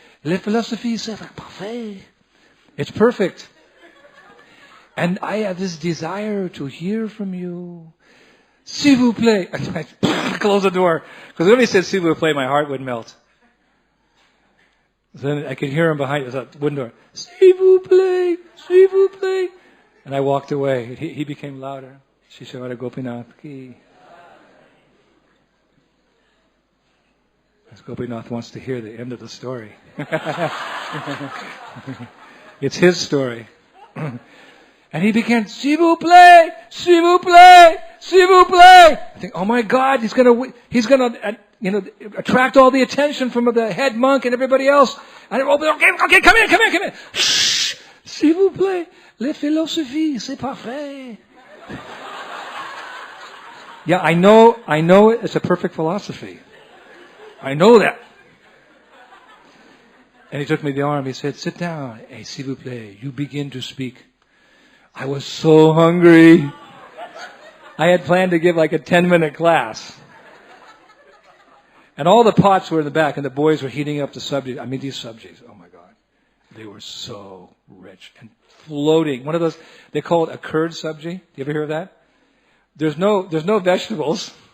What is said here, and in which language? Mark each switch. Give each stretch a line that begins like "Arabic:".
French: Le philosophie, c'est parfait.
English: It's perfect. And I have this desire to hear from you.
French: S'il vous plaît.
English: I close the door. Because when he said
French: s'il vous plaît,
English: my heart would melt. Then I could hear him behind the wooden door.
French: S'il vous plaît, s'il vous plaît.
English: And I walked away. He became louder. Shisha Radha Gopinath ki. As Gopinath wants to hear the end of the story. It's his story. And he began,
French: s'il vous plaît, s'il vous plaît, s'il vous plaît.
English: I think, oh my God, he's gonna attract all the attention from the head monk and everybody else. And okay, come in.
French: Shh, s'il vous plaît, la philosophie, c'est parfait.
English: Yeah, I know it's a perfect philosophy. I know that. And he took me the arm. He said, sit down. Hey,
French: s'il vous plaît,
English: you begin to speak. I was so hungry. I had planned to give like a 10-minute class. And all the pots were in the back, and the boys were heating up the subject. I mean, these subjects, oh my God. They were so rich and floating. One of those, they call it a curd sabji. You ever hear of that? There's no vegetables.